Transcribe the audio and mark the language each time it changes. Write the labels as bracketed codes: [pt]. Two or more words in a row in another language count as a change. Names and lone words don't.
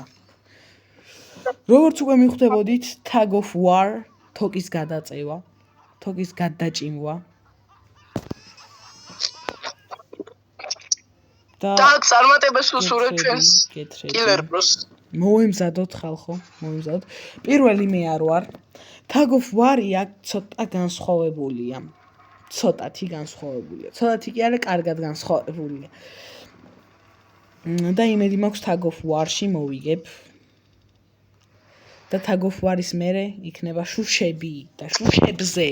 [ka] როგორც უკვე მიხვდებოდით, [en] Tag of War, [ka] თოკის გადაწევა, თოკის გადაჭიმვა. და წარმატებას უსურვებ ჩვენს Killer Bros. მოემზადოთ ხალხო, მოემზადოთ. პირველი მე არ ვარ. [en] Tag of War-ი [ka] აქ ცოტა განსხვავებულია. ცოტათი განსხვავებულია. ცოტათი კი არა, კარგად განსხვავებულია. და იმედი მაქვს [en] Tag of War-ში [ka] მოვიგებ. და [en] Tag of War-ის [ka] მერე იქნება შუშები და შუშებზე.